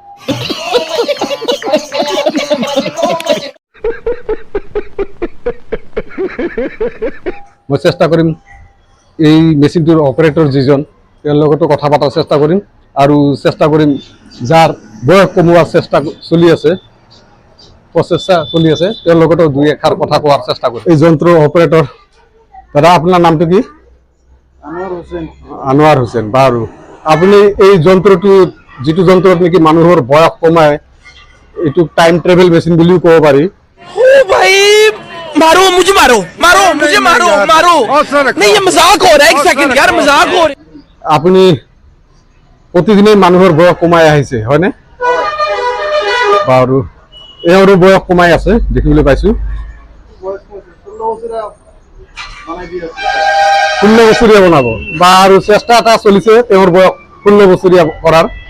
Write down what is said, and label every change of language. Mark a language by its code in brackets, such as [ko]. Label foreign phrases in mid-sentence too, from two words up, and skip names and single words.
[as] মই চেষ্টা কৰিম এই মেচিনটোৰ অপাৰেটৰ যিজন, তেওঁৰ লগতো কথা পতাৰ চেষ্টা কৰিম আৰু চেষ্টা কৰিম যাৰ বয়স কমোৱাৰ প্ৰচেষ্টা চলি আছে তেওঁৰ লগতো দুই এষাৰ কথা কোৱাৰ চেষ্টা কৰিম। এই যন্ত্ৰৰ অপাৰেটৰ দাদা, আপোনাৰ নামটো কি? আনোৱাৰ হোসেন। বাৰু, আপুনি এই যন্ত্ৰটো, যিটো যন্ত্ৰত নেকি মানুহৰ বয়স কমায়, এইটো [en] time travel machine [as] বুলিও ক'ব পাৰি। [hi] मारो मुझे, मारो नहीं, ये मजाक हो रहा है। एक सेकंड यार, मजाक हो रहा है। [as] আপুনি প্ৰতিদিনেই মানুহৰ বয়স কমাই আহিছে হয়নে? বাৰু, এওঁৰো বয়স কমাই আছে দেখিবলৈ পাইছো। 16 বছৰীয়া বনাব বা আৰু চেষ্টা এটা চলিছে তেওঁৰ বয়স 16 বছৰীয়া কৰাৰ।